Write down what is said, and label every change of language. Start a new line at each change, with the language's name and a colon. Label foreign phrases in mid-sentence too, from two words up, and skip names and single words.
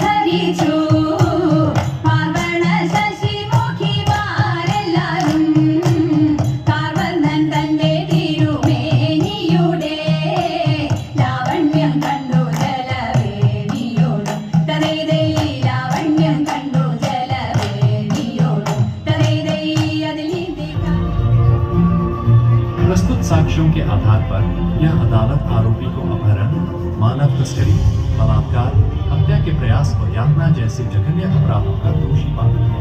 Malayalam: വഹിച്ചു പാർവണ ശശിമുഖിമാരെല്ലാരും കാർവർണ്ണൻ തന്റെ തിരുമേനിയുടെ ലാവണ്യം കണ്ടു ജലവേണിയോടും തതൈതൈ ലാവണ്യം കണ്ടു ജലവേണിയോടും തതൈതൈ അതിൽ
Hindi: प्रस्तुत साक्ष्यों के आधार पर यह अदालत आरोपी को अपहरण, मानव तस्करी, बलात्कार, हत्या के प्रयास और यातना जैसे जघन्य अपराधों का दोषी पाती है।